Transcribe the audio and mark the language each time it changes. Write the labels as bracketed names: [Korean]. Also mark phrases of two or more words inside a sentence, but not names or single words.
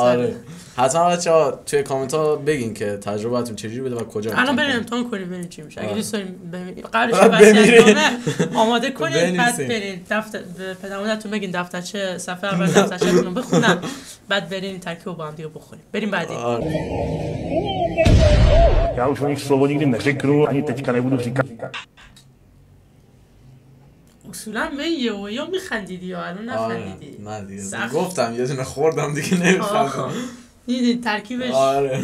[Persian] آره حتما بچه‌ها توی کامنت ها بگین که تجربه‌تون چجوری بوده و کجا الان بریم امتحان کنیم ببینیم چی میشه. اگه دوست دارین قبلش وصیت‌نامه آماده کنید بعد برین دفتر پدرمادرتون بگین دفترچه صفحه اول دفترچه‌تون رو بخونن بعد برین ترکیب با هم دیگه بخونیم. بریم بعدی. [Czech] Já už o nich slovo nikdy neřeknu, ani teďka nebudu říkat. [Persian] اصولا به یا میخندیدی یا الان نخندیدی؟ نه دیگه گفتم یه دونه خوردم دیگه نمیخندم. دیدی ترکیبش آره